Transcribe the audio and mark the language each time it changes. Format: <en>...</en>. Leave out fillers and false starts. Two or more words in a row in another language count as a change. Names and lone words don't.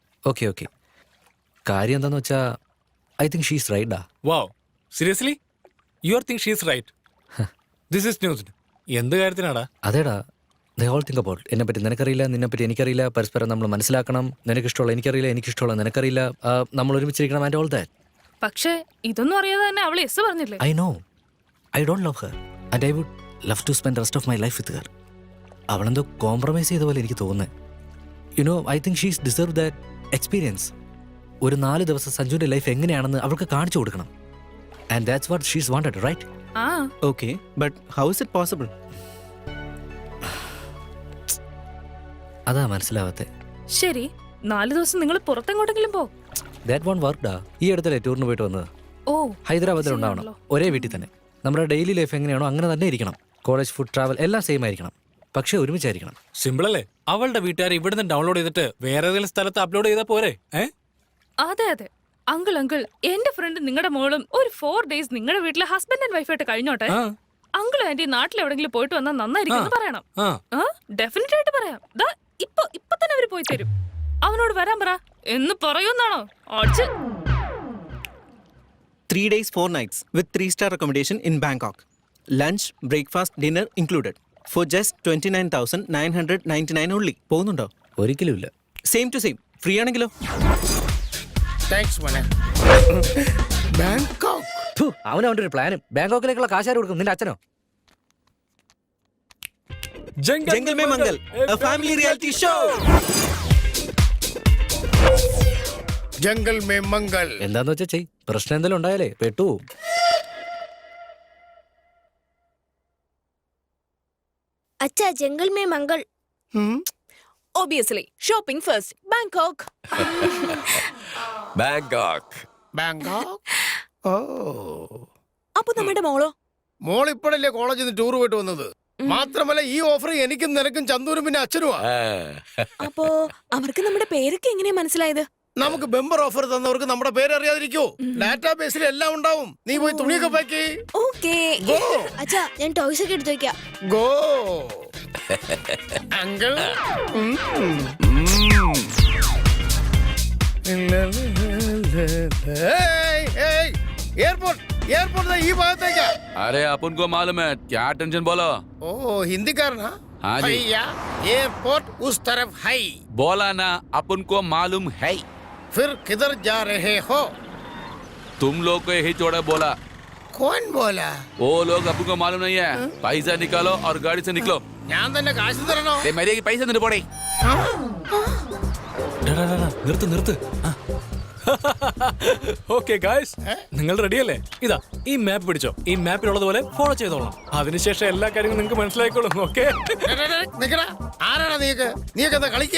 <en>okay okay.</en> <ml>കാര്യം എന്താന്ന് വെച്ചാ</ml> <en>I think she's right. വാവ്, seriously you are think she's right? this is news.</en> <ml>എന്ത് കാര്യത്തിനാടാ? അതേടാ,</ml> <en>they all think about</en> <ml>എന്നെ പറ്റി നിനക്കറിയില്ല, നിന്നെ പറ്റി എനിക്കറിയില്ല, പരസ്പരം നമ്മൾ മനസ്സിലാക്കണം. നിനക്കിഷ്ടമുള്ള എനിക്കറിയില്ല, എനിക്കിഷ്ടമുള്ള നിനക്കറിയില്ല, നമ്മൾ ഒരുമിച്ചിരിക്കണം</ml> <en>and all that.</en> <ml>പക്ഷേ ഇതൊന്നും അറിയാതെ തന്നെ അവൾ യെസ് പറഞ്ഞില്ലേ?</ml> <en>I know, I don't love her and I would love to spend rest of my life with her.</en> <ml>അവളെന്തോ കോംപ്രമൈസ് ചെയ്ത പോലെ എനിക്ക് തോന്നുന്നത്.</ml> <en>you know, I think she's deserve that experience.</en> <ml>ഒരു 4 ദിവസം സഞ്ജുവിന്റെ ലൈഫ് എങ്ങനെയാണെന്ന് അവൾക്ക് കാണിച്ചു കൊടുക്കണം.</ml> <en>and that's what she's wanted, right? ആ Okay, but how is it possible?</en> <ml>അതാ മനസ്സിലാവാത്തെ. ശരി, 4 ദിവസം നിങ്ങൾ പുറത്തെങ്ങോട്ടെങ്കിലും പോ.</ml> <en>that one workda.</en> <ml>ഈ അടുത്തല്ലേ ടൂറിന് പോയിട്ട് വന്നത്? ഓ ഹൈദരാബാദിൽ ഉണ്ടാവണം, ഒരേ വീട്ടിൽ തന്നെ. നമ്മുടെ</ml> <en>daily life</en> <ml>എങ്ങനെയാണോ അങ്ങനെ തന്നെ ഇരിക്കണം.</ml> <en>college, food, travel</en> <ml>എല്ലാം സെയിം ആയിരിക്കണം, പക്ഷെ ഒരുമിച്ചായിരിക്കണം. സിമ്പിൾ അല്ലേ? അവളുടെ വീട്ടുകാർ ഇവിടുന്ന് ഡൗൺലോഡ് ചെയ്തിട്ട് വേറെ ഏതെങ്കിലും സ്ഥലത്ത് അപ്ലോഡ് ചെയ്താൽ പോരെ? അതെ അതെ, അങ്കിൾ എന്റെ ഫ്രണ്ട് നിങ്ങളുടെ മോളും ഒരു 4 days നിങ്ങളുടെ വീട്ടിലെ</ml> <en>husband and wifeായിട്ട്</en> <ml>കഴിഞ്ഞോട്ടെ. അങ്കിളും ആന്റി നാട്ടിൽ എവിടെങ്കിലും പോയിട്ട് വന്നാൽ നന്നായിരിക്കും പറയണം. ഡെഫിനറ്റ് ആയിട്ട് പറയാം. ഇപ്പൊ തന്നെ അവര് പോയി തരും. അവനോട് വരാൻ പറ എന്ന് പറയുന്നാണോ?</ml> <en>3 days 4 nights with 3-star accommodation in Bangkok. Lunch, breakfast, dinner included. For just 29,999 only.</en> <ml>പോകുന്നുണ്ടോ? ഒരിക്കലും ഇല്ല.</ml> <en>same to same.</en> <ml>ഫ്രീ ആണെങ്കിലോ? താങ്ക്സ് മോനെ. ബാങ്കോക്ക്. അവൻ അവന്റെ ഒരു പ്ലാനും. ബാങ്കോക്കിലേക്കുള്ള കാശാര് കൊടുക്കും? നിന്റെ അച്ഛനോ?</ml> <en>Jungle Mein Mangal, a family reality show.</en> <ml>ജംഗൽ മേ മംഗൽ. എന്താന്ന് വെച്ചാ ചെയ്. പ്രശ്നം എന്തെങ്കിലും ഉണ്ടായാലേ പെട്ടു.</ml> <hi>अच्छा जंगल में मंगल.</hi> <en>Obviously, shopping first. Bangkok.</en> <ml>ബാങ്കോക്ക്. ബാങ്കോക്ക്. ഓ, അപ്പൊ നമ്മുടെ മോളോ? മോൾ ഇപ്പോഴല്ലേ കോളേജിൽ നിന്ന് ടൂർ പോയിട്ട് വന്നത്. മാത്രമല്ല ഈ ഓഫർ എനിക്കും നിനക്കും ചന്ദൂരും പിന്നെ അച്ഛനുമാ. അപ്പോ അവർക്ക് നമ്മുടെ പേരൊക്കെ എങ്ങനെയാ മനസ്സിലായത്? നമുക്ക് ബെമ്പർ ഓഫർ തന്നവർക്ക് നമ്മുടെ പേര് അറിയാതിരിക്കോ? ഡാറ്റാബേസിൽ എല്ലാം ഉണ്ടാവും. നീ പോയി തുണിയൊക്കെ പാക്കി. ഓക്കേ. अच्छा ഞാൻ ടോയ്സ് ഒക്കെ എടുത്തു വെക്കാം. ഗോ അങ്കിൾ. എയർപോർട്ട് എയർപോർട്ട് ഈ ഭാഗത്തേക്കാ.</ml> <hi>अरे अपन को मालूम है, क्या टेंशन बोलो.</hi> <ml>ഓ ഹിന്ദിക്കാരനാ?</ml> <hi>हाँ जी. भैया एयरपोर्ट उस तरफ है. बोला ना, अपन को मालूम है. फिर किधर जा रहे हो? तुम लोग को यही छोड़ा बोला. कौन बोला? वो लोग अपन को मालूम नहीं है. पैसा निकालो और गाड़ी से निकलो.</hi> <ml>ഞാൻ തന്നെ കാശ് തരണോ?</ml> <hi>मेरे की पैसा नहीं पड़े.</hi> <ml>നിർത്ത്.</ml> <en>okay guys,</en> <ml>നിങ്ങൾ റെഡിയല്ലേ? ഇതാ ഈ മാപ്പ് പിടിച്ചോ. ഈ മാപ്പിലുള്ളതുപോലെ ഫോളോ ചെയ്തോളാം. അതിനുശേഷം എല്ലാ കാര്യങ്ങളും നിങ്ങൾക്ക് മനസ്സിലായിക്കോളും. ഓക്കെ നിക്കടാ. ആരാടാ നീക്ക്? നീക്ക് എന്താ കളിക്കാ?</ml>